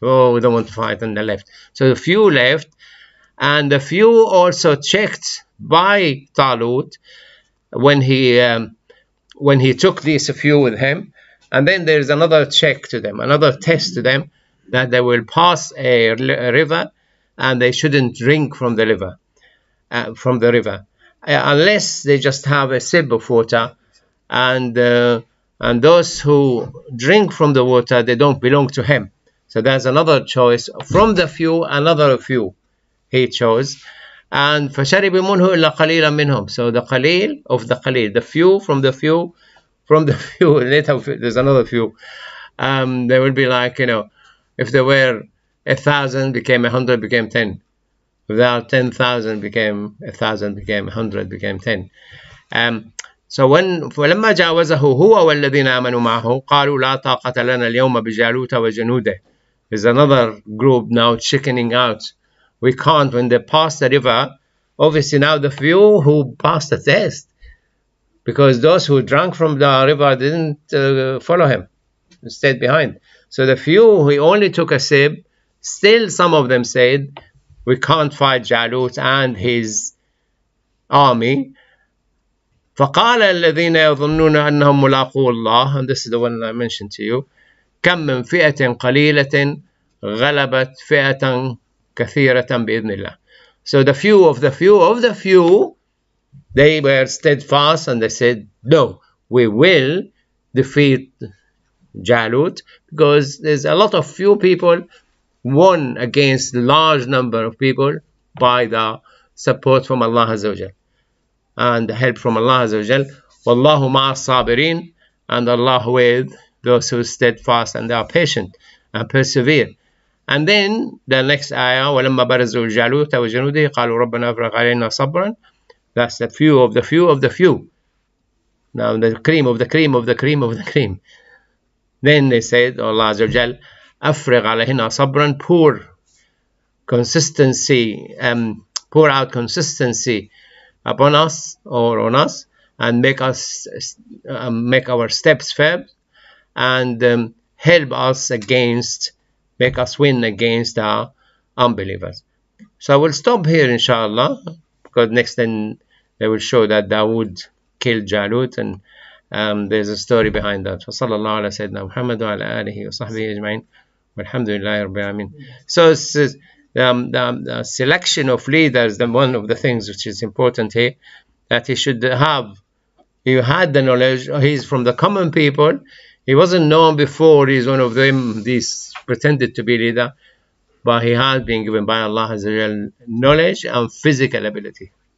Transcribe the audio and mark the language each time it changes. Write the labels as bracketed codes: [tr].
[en] Oh, we don't want to fight, and they left. So the few left, and the few also checked by Talut when he took these few with him, and then there's another check to them, another test to them, that they will pass a river, and they shouldn't drink from the river, unless they just have a sip of water, and those who drink from the water, they don't belong to him. So there's another choice from the few, another few he chose. And [ar] فَشَرِبُ مِنْهُ إِلَّا قَلِيلًا مِنْهُمْ. [en] So the qalil of the qalil, the few from the few, from the few, later there's another few. There will be like, if there were 1,000, became 100, became 10. Without 10,000 became 1,000, became 100, became 10. [ar] So فلما جاوزه هو والذين آمنوا معه قالوا لا طاقة لنا اليوم بجالوت وجنوده. [en] There's another group now chickening out. We can't, when they pass the river, obviously now the few who passed the test, because those who drank from the river didn't follow him, stayed behind. So the few who only took a sip, still some of them said, we can't fight Jalut and his army. [ar] فقال الذين يظنون أنهم ملاقو الله, [en] and this is the one I mentioned to you, [ar] كم من فئة قليلة غلبت فئة كثيرة بإذن الله. [en] So the few of the few of the few, they were steadfast, and they said, no, we will defeat Jalut, because there's a lot of few people won against a large number of people by the support from Allah Azza wa Jal and the help from Allah Azza wa Jal. [ar] Wallahu ma'a sabirin, [en] and Allah with those who steadfast and they are patient and persevere. And then the next ayah, [ar] وَلَمَّا بَرَزُوا الْجَالُوتَ وَجُنُودِهِ قَالُوا رَبَّنَا أَفْرِغْ عَلَيْنَا صَبْرًا. [en] That's the few of the few of the few. Now the cream of the cream of the cream of the cream. Then they said, Allah Azza wa Jal, [ar] أَفْرِغْ عَلَيْنَا صَبْرًا, [en] pour consistency, pour out consistency upon us or on us, and make us make our steps firm, and help us against, make us win against our unbelievers. So I will stop here, inshallah, because next then they will show that Dawood killed Jalut, and there's a story behind that. [ar] فصلى الله على سيدنا محمد وعلى آله وصحبه أجمعين والحمد لله رب العالمين. [en] So it's, the selection of leaders, one of the things which is important here, that he should have, he had the knowledge, he's from the common people, he wasn't known before, he's one of them, these pretended to be leader, but he had been given by Allah as a knowledge and physical ability.